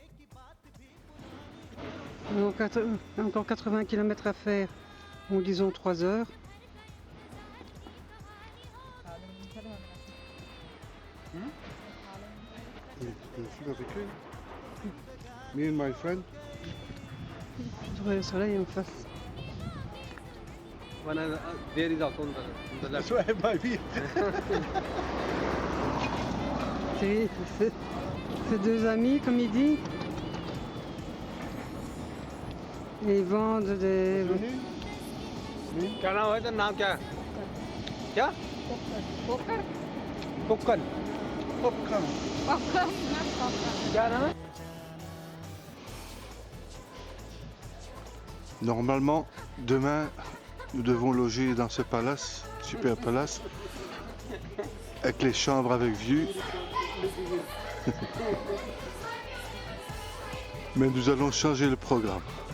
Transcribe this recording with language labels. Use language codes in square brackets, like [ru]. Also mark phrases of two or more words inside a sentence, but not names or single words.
[fr] Encore 80 km à faire, en disons 3 heures. [en] Me and my friend. [fr] Le soleil en face. [en] There is also on the left. That's why I might be. [fr] C'est deux amis, comme il dit. Et ils vendent des... [hi] क्या नाम है तेरा नाम क्या है क्या पोकन Popcorn. क्या नाम है [fr] Normalement, demain, nous devons loger dans ce palace, super palace, avec les chambres avec vue. Mais nous allons changer le programme.